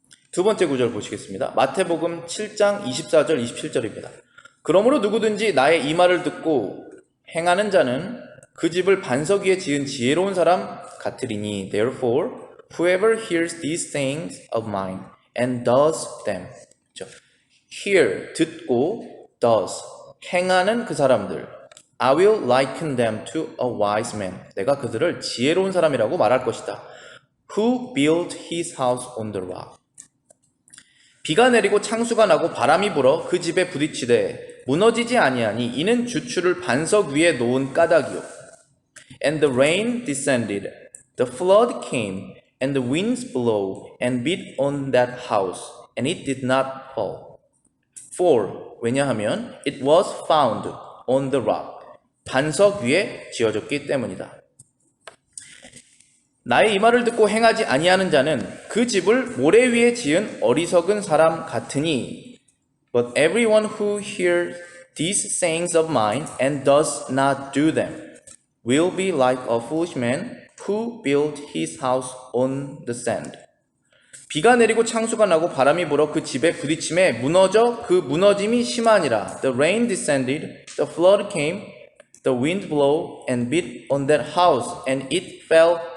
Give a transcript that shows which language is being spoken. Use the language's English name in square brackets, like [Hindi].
[Korean] 두 번째 구절 보시겠습니다. 마태복음 7장 24절 27절입니다. 그러므로 누구든지 나의 이 말을 듣고 행하는 자는 그 집을 반석 위에 지은 지혜로운 사람 같으리니 [English] therefore whoever hears these things of mine and does them. [Korean] 그렇죠? [English] hear, [Korean] 듣고 [English] does, [Korean] 행하는 그 사람들 [English] I will liken them to a wise man. [Korean] 내가 그들을 지혜로운 사람이라고 말할 것이다. [English] Who built his house on the rock. [Korean] 비가 내리고 창수가 나고 바람이 불어 그 집에 부딪히되 무너지지 아니하니 이는 주추를 반석 위에 놓은 까닭이요. [English] And the rain descended, the flood came, and the winds blew and beat on that house, and it did not fall. For, [Korean] 왜냐하면 [English] it was found on the rock. [Korean] 반석 위에 지어졌기 때문이다. 나의 이 말을 듣고 행하지 아니하는 자는 그 집을 모래 위에 지은 어리석은 사람 같으니 [English] But everyone who hears these sayings of mine and does not do them will be like a foolish man who built his house on the sand. [Korean] 비가 내리고 창수가 나고 바람이 불어 그 집에 부딪힘에 무너져 그 무너짐이 심하니라. [English] The rain descended, the flood came, the wind blew and beat on that house, and it fell.